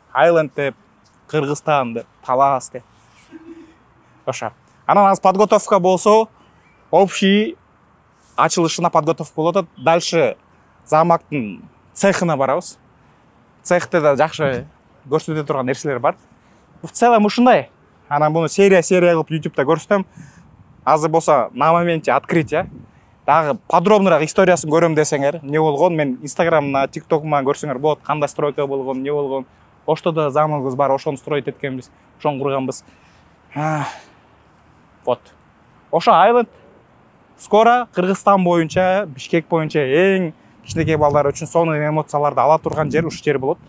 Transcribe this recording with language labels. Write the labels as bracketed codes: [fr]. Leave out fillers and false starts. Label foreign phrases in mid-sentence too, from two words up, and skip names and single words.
[ky] Айленд деп, Кыргызстан деп, Талас деп. Ошо. Анан азыр подготовка болсо, общий ачылышына подготовка болуп атат. Дальше замоктун цехына барабыз. Цехте да жакшы көрсөтө турган нерселер бар. [ru] В целом [ky] ушундай. Анан буну серия кылып YouTube'да көрсөтөм. Азыр болсо [ru] на моменте открытия. [ky] Дагы подробныйраак историясын көрөм десеңер, эмне болгон, мен Instagram'на, TikTok'ума көрсөңөр болот, кандай стройка болгон, эмне болгон. Оштодо замогубуз бар, ошону строить эткенбиз, ошону курганбыз. Вот. Ошо Айленд скоро Кыргызстан боюнча, Бишкек боюнча эң кичинекей балдар үчүн сонун эмоцияларды ала турган жер ушу жер болот.